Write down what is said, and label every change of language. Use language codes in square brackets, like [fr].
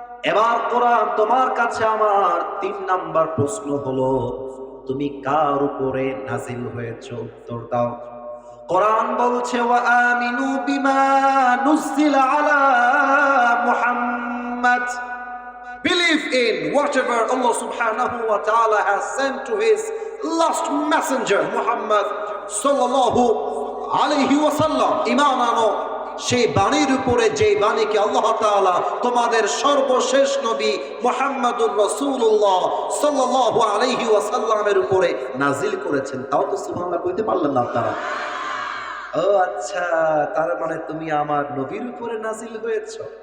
[bn] এবার কোরআন, তোমার কাছে আমার 3 নাম্বার প্রশ্ন হলো, তুমি কার উপরে নাজিল হয়েছো? উত্তর দাও। [ar] কোরআন [bn] বলছে, [ar] ওয়া আমিনু বিমা নুজিলা আলা মুহাম্মাদ। [en] Believe in whatever Allah subhanahu wa ta'ala has sent to his last messenger Muhammad sallallahu alayhi wa sallam. [bn] ঈমান আনো সেই বাণীর উপরে, যে বাণীকে আল্লাহ তাআলা তোমাদের সর্বশেষ নবী মুহাম্মদুর রাসূলুল্লাহ সাল্লাল্লাহু আলাইহি ওয়াসাল্লামের উপরে নাজিল করেছেন। তাও তো সুবহানাল্লাহ কইতে পারলেন না আপনারা। ও আচ্ছা, তার মানে তুমি আমার নবীর উপরে নাজিল হয়েছো।